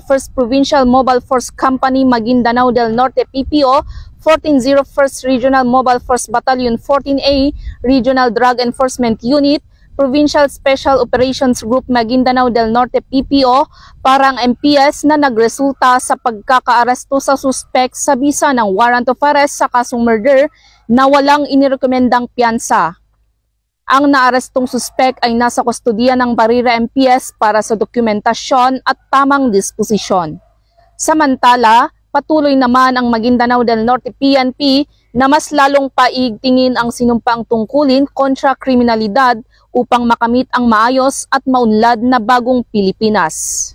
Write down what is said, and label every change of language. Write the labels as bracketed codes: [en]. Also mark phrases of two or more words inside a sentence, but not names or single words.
[tl] 1st Provincial Mobile Force Company Maguindanao del Norte PPO, 1401st Regional Mobile Force Battalion 14A, Regional Drug Enforcement Unit, Provincial Special Operations Group Maguindanao del Norte PPO, parang MPS na nagresulta sa pagkakaaresto sa suspect sa bisa ng [en] warrant of arrest [tl] sa kasong murder na walang inirekomendang piyansa. Ang naarestong suspect ay nasa kustodiya ng Barira MPS para sa dokumentasyon at tamang disposisyon. Samantala, patuloy naman ang Maguindanao del Norte PNP na mas lalong paigtingin ang sinumpang tungkulin kontra kriminalidad upang makamit ang maayos at maunlad na bagong Pilipinas.